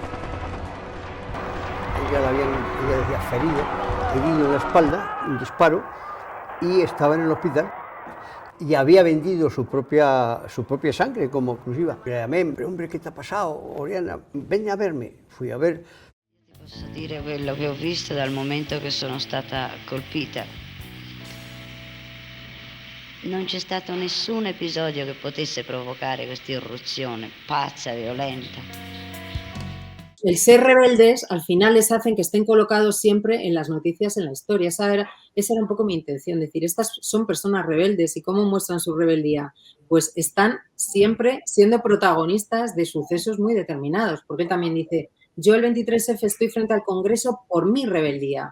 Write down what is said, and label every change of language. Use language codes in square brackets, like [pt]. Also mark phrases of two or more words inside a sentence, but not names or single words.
[es] Ella decía herido en la espalda, un disparo, y estaba en el hospital. y había vendido su propia sangre como exclusiva. Le llamé, hombre, ¿qué te ha pasado, Oriana? Ven a verme. Fui a ver. [it] Posso dire quello che ho visto dal momento che sono stata colpita. Non c'è stato nessun episodio che potesse provocare questa irruzione pazza, violenta. [es] El ser rebeldes al final les hacen que estén colocados siempre en las noticias, en la historia. Esa era un poco mi intención, decir, estas son personas rebeldes y ¿cómo muestran su rebeldía? Pues están siempre siendo protagonistas de sucesos muy determinados, porque él también dice, yo el 23F estoy frente al Congreso por mi rebeldía.